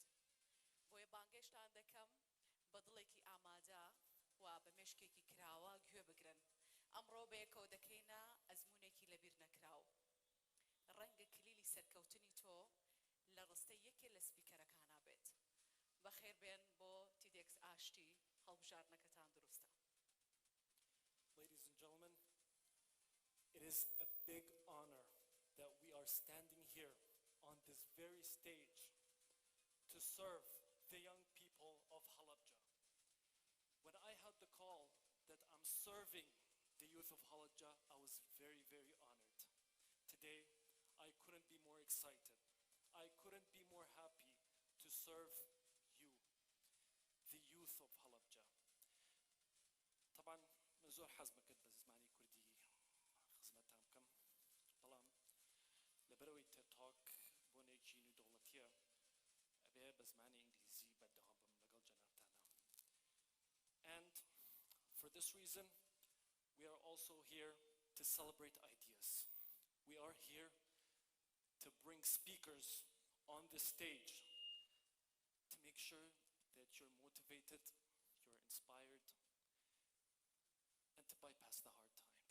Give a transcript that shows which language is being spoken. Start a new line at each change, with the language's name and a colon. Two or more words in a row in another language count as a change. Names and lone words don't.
Kurdish: بۆیە بانگەشتان دەکەم بە دڵێکی ئامادە و بە مێشکێکی کراوە گوێ بگرن. ئەمڕۆ بەیەکەوە دەکەینە ئەزمونێکی لەبیر نەکراو. ڕەنگە کلیلی سەرکەوتنی تۆ لە ڕستەی یەکێ لە سپیکەرەکانە بێت. بەخێر بێن بۆ تیدێکس ئاشتی هەڵبژاردنەکەتان دروستە.
English: Ladies and gentlemen, it is a big honor that we are standing here on this very stage to serve the young people of Halabja. When I had the call that I'm serving the youth of Halabja, I was very, very honored. Today, I couldn't be more excited. I couldn't be more happy to serve you, the youth of Halabja.
Kurdish: طبعا زۆر حەز بکرد بە زمانی کوردی خزمەتتان بکەم، بەڵام لەبەرەوەی تێتاک بۆ نێکی نودوڵەتیە ئەبێ بە زمانی ئینگلیزی بەردەوام بم لەگەڵ جەنابتانە.
English: And for this reason, we are also here to celebrate ideas. We are here to bring speakers on the stage to make sure that you're motivated, you're inspired, and to bypass the hard times.